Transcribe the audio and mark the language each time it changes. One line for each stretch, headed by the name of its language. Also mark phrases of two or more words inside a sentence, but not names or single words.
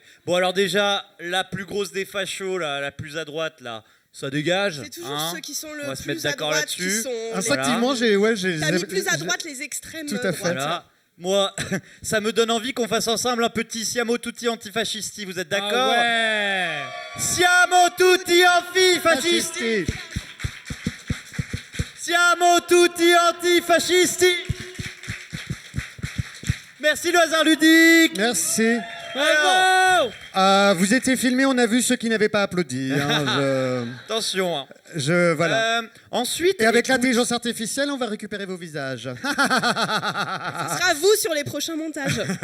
French: Bon alors déjà, la plus grosse des fachos, la plus à droite là, ça dégage. C'est toujours hein. ceux qui sont On le va se plus mettre à d'accord droite qui là-dessus. sont... Instinctivement, T'as mis plus à droite les extrêmes Tout à fait. droites. Voilà. Moi, ça me donne envie qu'on fasse ensemble un petit
Italian: Siamo Tutti antifascisti.
French: Vous êtes d'accord? Ah ouais.
Italian: Siamo tutti antifascisti. Siamo tutti antifascisti.
French: Merci le hasard ludique. Merci. Bravo. Vous étiez filmé, on a vu ceux qui n'avaient pas applaudi. hein, Attention. Hein. voilà. Ensuite, Et avec écoute, l'intelligence artificielle, on va récupérer vos visages. Ce sera vous sur les prochains montages.